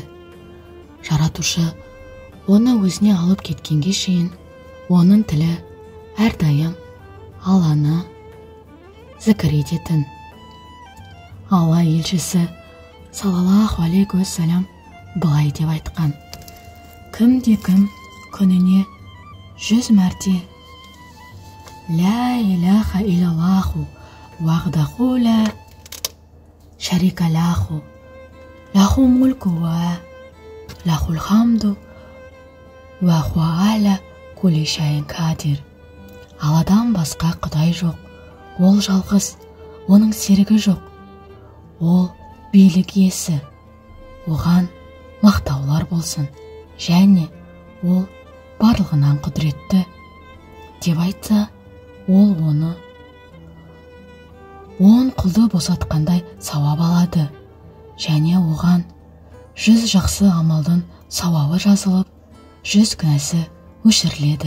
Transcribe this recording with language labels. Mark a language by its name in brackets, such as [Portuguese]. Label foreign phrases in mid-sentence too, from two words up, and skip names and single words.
[Kazakh] Жаратушы оны өзіне алып кеткенге шейін оның тілі әрдайым Алланы зікір ететін. Алла елшісі [Arabic] صلى الله عليه وسلم [Kazakh] былай деп айтқан: кімде-кім күніне 100 мәрте [Arabic] لا إله إلا الله وحده لا شريك له له الملك وله الحمد وهو على كل شيء قدير. [Kazakh] Алладан басқа құдай жоқ, ол жалғыз, оның серігі жоқ, ол билік иесі, оған мақтаулар болсын, және ол барлығынан құдіретті деп айтса, ол оны 10 құлды босатқандай сауап алады, және оған 100 жақсы амалдың сауабы жазылып, 100 күнәсі өшіріледі.